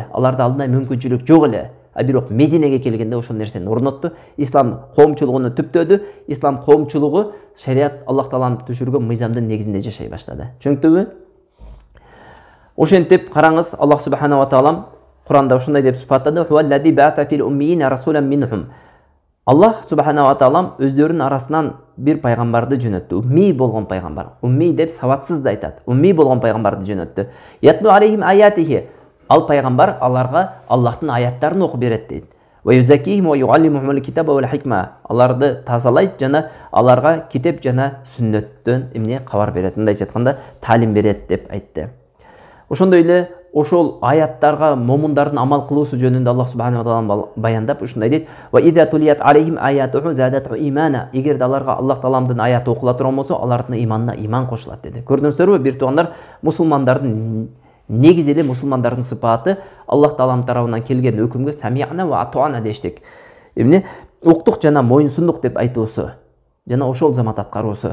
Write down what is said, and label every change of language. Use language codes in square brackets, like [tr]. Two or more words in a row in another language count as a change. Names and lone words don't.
[ky] Аларда андай мүмкүнчүлүк жок эле. А бирок Мединеге келгенде ошол нерсени орнотту. Ислам коомчулугуну түптөдү. Ислам коомчулугу шариат Аллах Таалам түшүргөн мыйзамдын негизинде жашай баштады. Түшүнүктүбү? Ошентип караңыз, Аллах [ar] سبحانه وتعالى [ky] Куранда ушундай деп сыпаттады: [ar] "هو الذي بعث في الأميين رسولا منهم". [ky] Аллах [ar] سبحانه وتعالى [ky] өздөрүнүн арасынан бир пайгамбарды жөнөттү. Умми болгон пайгамбар. Умми деп саватсыз да айтат. Умми болгон пайгамбарды жөнөттү. [ar] يتلو عليهم آياته. [ky] Ал пайгамбар аларга Аллахтын аяттарын окуп берет дейт. [ar] ويزكيهم ويعلمهم الكتاب والحكمة. [ky] Аларды тазалайт жана аларга китеп жана сүннөттөн эмне кабар берет. Мындайча айтканда, таалим берет деп айтты. Ошондой эле ошол аяттарга момундардын амал кылуусу жөнүндө Аллах [ar] سبحانه وتعالى [ky] баяндап ушундай дейт: [ar] "وإذا تليت عليهم آياته زادتهم إيمانا". [ky] Эгерде аларга Аллах Тааламдын аяты окула турган болсо, алардын иманына иман кошулат деди. Көрдүңүздөрбү, бир туугандар, мусулмандардын негизи эле мусулмандардын сыпаты Аллах Тааламдын тарабынан келген өкүмгө [ar] سمعنا وأطعنا [ky] дештик. Эмне? Уктук жана моюнсундук деп айтуусу, жана ошол замат аткаруусу.